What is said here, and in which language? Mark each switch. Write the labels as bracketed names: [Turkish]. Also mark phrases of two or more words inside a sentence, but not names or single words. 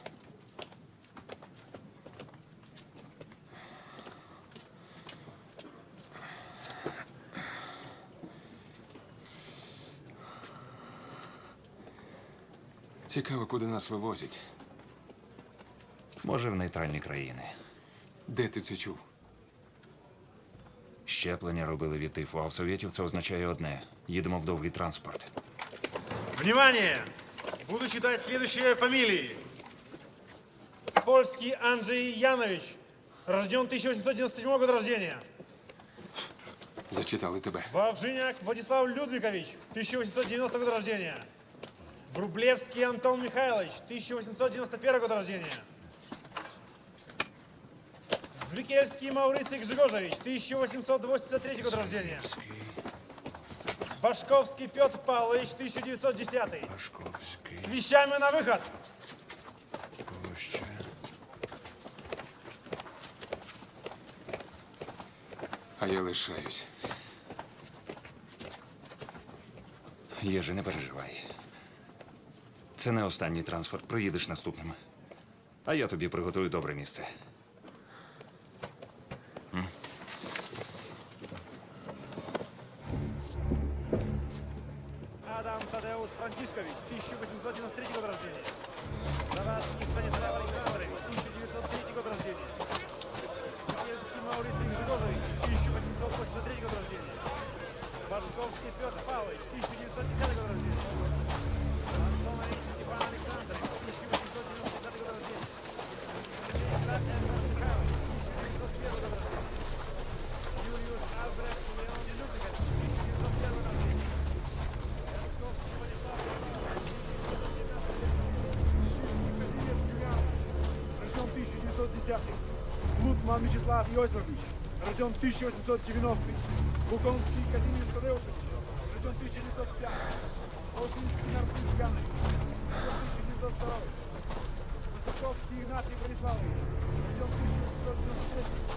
[Ukrainian] Цікаво, куди нас вивозять. Може, в нейтральні країни. Де ти це чув? Щеплення робили від тифу, а в Совєтів це означає одне. Їдемо в довгий транспорт. [Russian] Внимание! Буду читать следующие фамилии. Польский Анджей Янович. Рожден 1897 года рождения. Зачитали тебе. Вовжиняк Владислав Людвигович. 1890 года рождения. Врублевский Антон Михайлович. 1891 года рождения. Звикельский Мауриций Гжегожевич. 1883 года рождения. Башковский Петр Павлович, 1910. Башковский. С вещами на выход. Пуща. А я лишаюсь. [Ukrainian] Єжи, не переживай. Це не останній транспорт. Проїдеш наступним. А я тобі приготую добре місце. [Russian] Адам Тадеус Франтишкович, 1893 год рождения. Завадский Станислав Александрович, 1903 год рождения. Скипельский Мауриций Гжегожевич, 1883 год рождения. Башковский Петр Павлович, 1910 год рождения. Антонович Степан Александрович, 1895 год рождения. Ленинград Эдвард Михайлович, 1901 год рождения. Юлиуш Альбрехт Леон Людвигович, 1901 год рождения. Рожден 1910. Лутман Вячеслав Иосифович. Рожден 1890. Буконский Казимир Тадеушевич. Рожден 1905. Волчинский Нарцисс Ганнович. Рожден 1902. Высоковский Игнатий Бориславович. Рожден 1993.